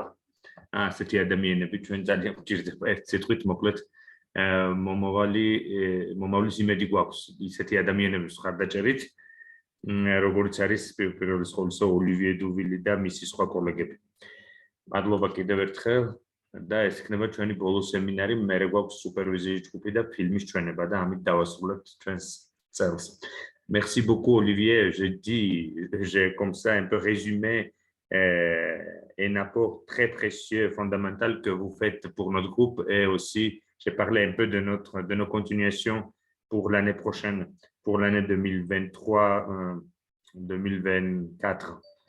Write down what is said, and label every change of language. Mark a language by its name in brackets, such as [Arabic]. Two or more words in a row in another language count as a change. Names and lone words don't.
[Georgian] ასეთი ადამიანები ჩვენ ძალიან გვჭირდება, ერთ სიტყვით მოკლედ მომავლის იმედი გვაქვს ისეთი ადამიანების მხარდაჭერით, როგორც არის პირველის ყოვლისა ოლივიე დუვილი და მისი სხვა კოლეგები. მადლობა კიდევ ერთხელ და ეს იქნება ჩვენი ბოლო სემინარი, მერე გვაქვს სუპერვიზიის ჯგუფი და ფილმის ჩვენება და ამით დავასრულებთ ჩვენს წელს. [French] Merci beaucoup Olivier, j'ai comme ça un peu résumé un apport très précieux, fondamental que vous faites pour notre groupe et aussi j'ai parlé un peu de nos continuations pour l'année prochaine, pour l'année 2023-2024.